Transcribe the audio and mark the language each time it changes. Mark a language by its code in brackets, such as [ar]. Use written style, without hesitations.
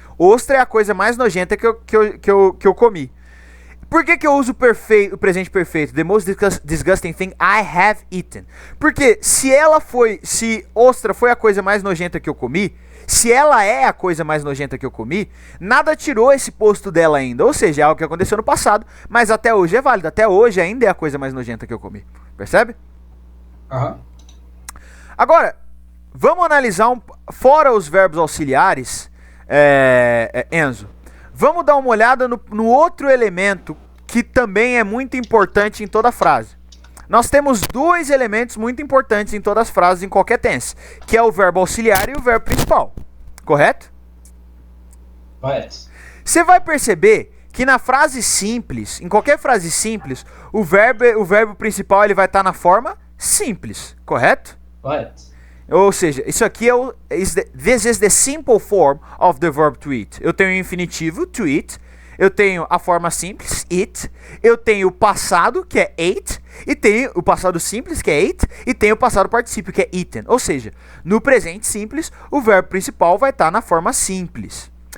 [pt] Ostra é a coisa mais nojenta que eu comi. Por que eu uso o presente perfeito? [en] The most disgusting thing I have eaten. [pt] Porque se ostra foi a coisa mais nojenta que eu comi, se ela é a coisa mais nojenta que eu comi, nada tirou esse posto dela ainda. Ou seja, é algo que aconteceu no passado, mas até hoje é válido. Até hoje ainda é a coisa mais nojenta que eu comi. Percebe? Aham. Agora, vamos analisar fora os verbos auxiliares, Enzo. Vamos dar uma olhada no outro elemento que também é muito importante em toda frase. Nós temos dois elementos muito importantes em todas as frases, em qualquer tense, que é o verbo auxiliar e o verbo principal. Correto? Correto. Você vai perceber que na frase simples, em qualquer frase simples, o verbo principal ele vai estar na forma simples. Correto? Correto. Ou seja, isso aqui [en] this is the simple form of the verb to eat. [pt] Eu tenho o infinitivo, to eat. Eu tenho a forma simples, eat. Eu tenho o passado, que é ate. E tenho o passado simples, que é ate. E tenho o passado particípio, que é eaten. Ou seja, no presente simples, o verbo principal vai estar na forma simples.